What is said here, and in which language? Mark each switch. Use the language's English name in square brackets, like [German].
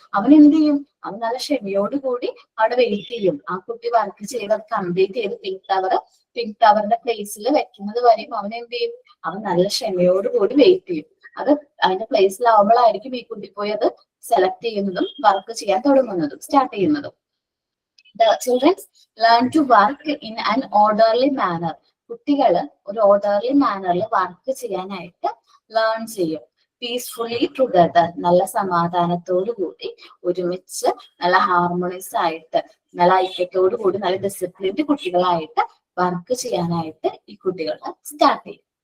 [Malayalam] അവൻ എന്ത് ചെയ്യും, അവൻ നല്ല ക്ഷമയോട് കൂടി അവിടെ വെയിറ്റ് ചെയ്യും. ആ കുട്ടി വർക്ക് ചെയ്ത് അത് കംപ്ലീറ്റ് ചെയ്ത് പിങ്ക് ടവറിന്റെ പ്ലേസിൽ വെക്കുന്നത് വരെയും അവൻ എന്ത് ചെയ്യും, അവൻ നല്ല ക്ഷമയോട് കൂടി വെയിറ്റ് ചെയ്യും. അത് അതിന്റെ പ്ലേസിലാവുമ്പോഴായിരിക്കും ഈ കുട്ടി പോയി അത് സെലക്ട് ചെയ്യുന്നതും വർക്ക് ചെയ്യാൻ തുടങ്ങുന്നതും സ്റ്റാർട്ട് ചെയ്യുന്നതും. [English] The children learn to work in an orderly manner. [Malayalam] കുട്ടികള് ഒരു ഓർഡർലി മാനറിൽ വർക്ക് ചെയ്യാനായിട്ട് ലേൺ ചെയ്യും. [English] peacefully together, [Malayalam] നല്ല സമാധാനത്തോടു കൂടി ഒരുമിച്ച് നല്ല ഹാർമോണിയസ് ആയിട്ട് നല്ല ഐക്യത്തോടു കൂടി നല്ല ഡിസിപ്ലിൻഡ് കുട്ടികളായിട്ട് വർക്ക് ചെയ്യാനായിട്ട് ഈ കുട്ടികൾ സ്റ്റാർട്ട് ചെയ്യും.